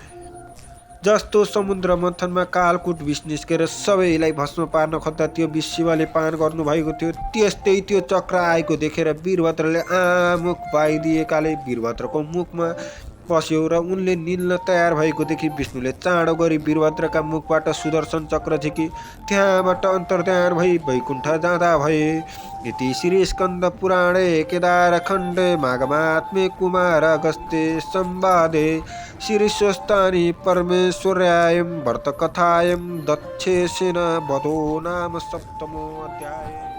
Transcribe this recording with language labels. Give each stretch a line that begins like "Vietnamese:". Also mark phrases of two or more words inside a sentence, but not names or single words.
Nepali: जस्तो समुद्र मन्थनमा कालकुट विष निस्केर सबैलाई भस्म पार्न खोज्दा त्यो विष शिवले पान गर्नुभएको थियो, त्यस्तै त्यो चक्र आएको देखेर वीरभद्रले आमुख पाइदिएकाले वीरभद्रको मुखमा पस्यो र उनले निल्न तयार भएको देखि विष्णुले चाँडो गरी वीरभद्रका मुखबाट सुदर्शन चक्र झिकी त्यहाँबाट अन्तर्ध्यान भई वैकुण्ठ जाँदा भए।
Sanskrit: इति श्री स्कन्द पुराणे केदारखण्डे माघमात्मे कुमार अगस्त्ये संवादे श्री स्वस्तानि परमेश्वर्यायं व्रतकथायं दक्षेसेन वधो नाम सप्तमो अध्याय।